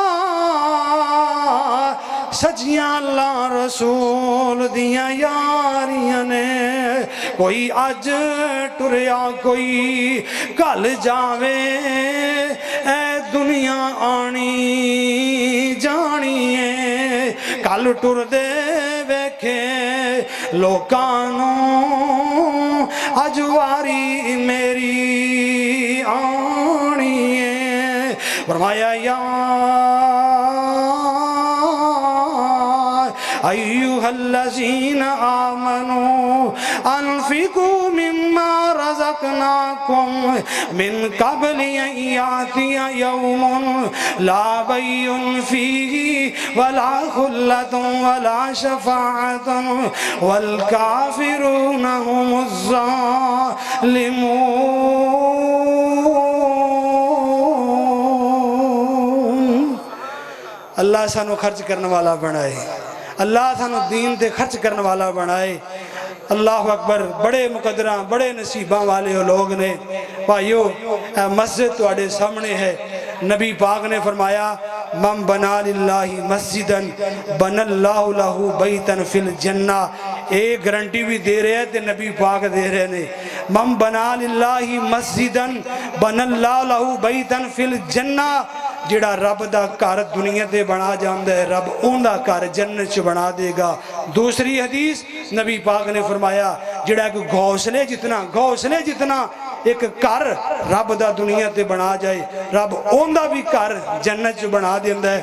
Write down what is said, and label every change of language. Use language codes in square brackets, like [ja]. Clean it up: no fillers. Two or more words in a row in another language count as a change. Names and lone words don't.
[pa] سجیاں اللہ رسول دیاں یاریاں نے کوئی اج ٹریا کوئی کل جاوے اے دنیا آنی جانی ہے کل ٹردے ویکھے لوکاں نوں اج واری میری آنی ہے فرمایا [ar] يا أيها الذين آمنوا أنفقوا مما رزقناكم من قبل أن يأتي يوم لا بيع فيه ولا خلة ولا شفاعة والكافرون هم الظالمون. [pa] اللہ سانوں خرچ کرنے والا بنائے، اللہ سانوں دین تے خرچ کرنے والا بنائے. [ar] الله أكبر. [pa] بڑے مقدرا بڑے نصیباں والے لوگ نے بھائیو. مسجد تہاڈے سامنے ہے۔ نبی پاک نے فرمایا [ar] من بنى لله مسجدا بنى الله له بيتا في الجنة. [pa] ایک گارنٹی بھی دے رہے ہیں تے نبی پاک دے رہے نے [ar] من بنى لله مسجدا بنى الله له بيتا في الجنة. [pa] جہڑا رب دا گھر دنیا تے بنا جاندا ہے رب اوہدا گھر جنت چ بنا دیگا. دوسری حدیث نبی پاک نے فرمایا جہڑا ایک گھونسلے جتنا ایک گھر رب دا دنیا تے بنا جائے رب اوہدا بھی گھر جنت چ بنا دیندا ہے.